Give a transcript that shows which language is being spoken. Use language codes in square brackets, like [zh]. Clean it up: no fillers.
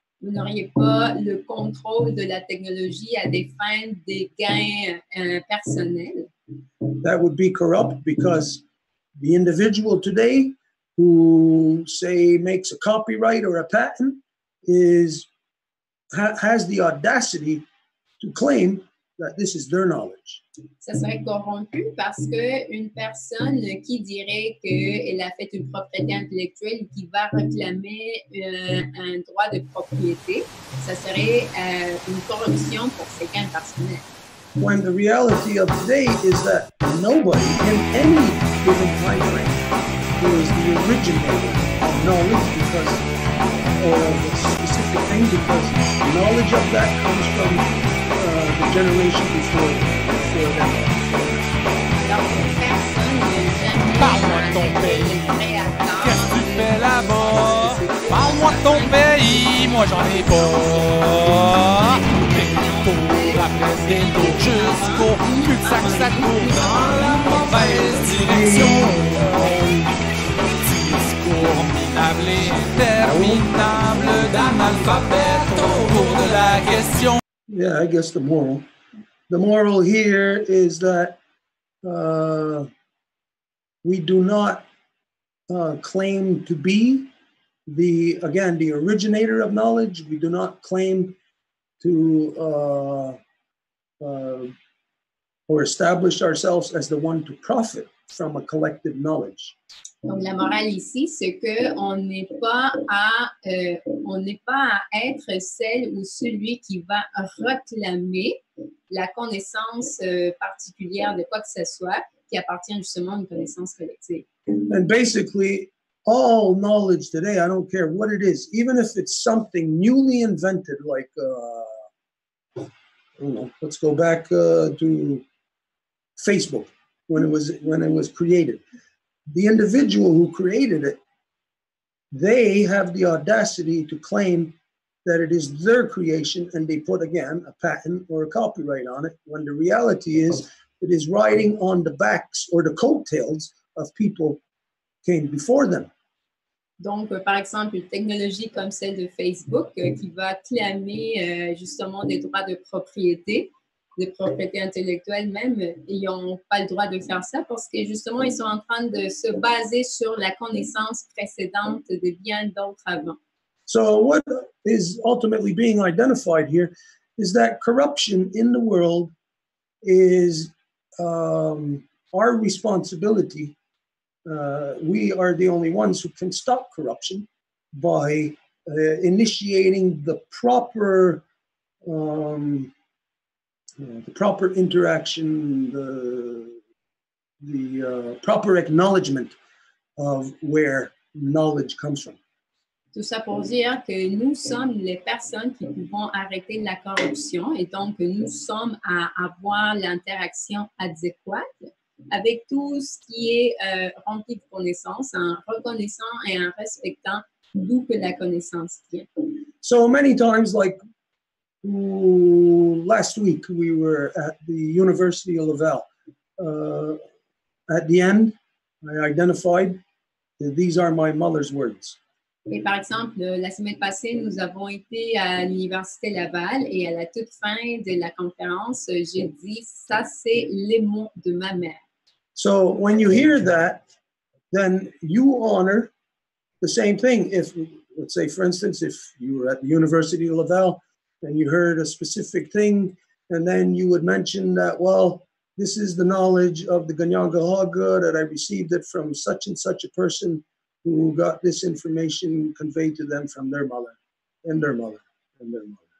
[fr] Vous n'auriez pas le contrôle de la technologie à des fins de gains personnels. [en] That would be corrupt because the individual today who, say, makes a copyright or a patent has the audacity to claim that this is their knowledge. [fr] Ça serait corrompu parce qu'une personne qui dirait qu'elle a fait une propriété intellectuelle qui va réclamer un droit de propriété, ça serait une corruption pour ses gains personnels. [en] When the reality of today is that nobody in any given time frame is the originator of knowledge because, or of a specific thing, because knowledge of that comes from the generation before them. [fr] Donc, personne n'a jamais Parle-moi de ton pays. Qu'est-ce que tu fais là-bas? Parle-moi de ton pays, moi j'en ai pas. Pour après des tours jusqu'au cul-de-sac, ça court dans la mauvaise direction. Discours minable et interminable d'analphabète autour de la question. [en] Yeah, I guess the moral here is that we do not claim to be the originator of knowledge. We do not claim to or establish ourselves as the one to profit from a collective knowledge. [fr] Donc, la morale ici, c'est qu'on n'est pas à être celle ou celui qui va réclamer la connaissance particulière de quoi que ce soit qui appartient justement à une connaissance collective. [en] And basically, all knowledge today, I don't care what it is, even if it's something newly invented, like, I don't know, let's go back to Facebook when it was created. The individual who created it, they have the audacity to claim that it is their creation, and they put, again, a patent or a copyright on it, when the reality is it is riding on the backs or the coattails of people came before them. [fr] Donc, par exemple, une technologie comme celle de Facebook qui va clamer justement des droits de propriété intellectuelle même, ils n'ont pas le droit de faire ça parce que justement, ils sont en train de se baser sur la connaissance précédente de bien d'autres avant. [en] So what is ultimately being identified here is that corruption in the world is our responsibility. We are the only ones who can stop corruption by initiating the proper interaction, the proper acknowledgement of where knowledge comes from. [fr] Tout ça pour dire que nous sommes les personnes qui pouvons arrêter la corruption et donc nous sommes à avoir l'interaction adéquate avec tout ce qui est rempli de connaissances, en reconnaissant et en respectant d'où que la connaissance vient. [en] So many times, like last week, we were at the University of Laval. At the end, I identified that these are my mother's words. [fr] Et par exemple, la semaine passée, nous avons été à l'Université Laval et à la toute fin de la conférence, j'ai dit, ça c'est les mots de ma mère. [en] So when you hear that, then you honor the same thing. If, let's say, for instance, if you were at the University of Laval and you heard a specific thing, and then you would mention that, well, this is the knowledge of the Ganyangahaga that I received it from such and such a person who got this information conveyed to them from their mother, and their mother, and their mother.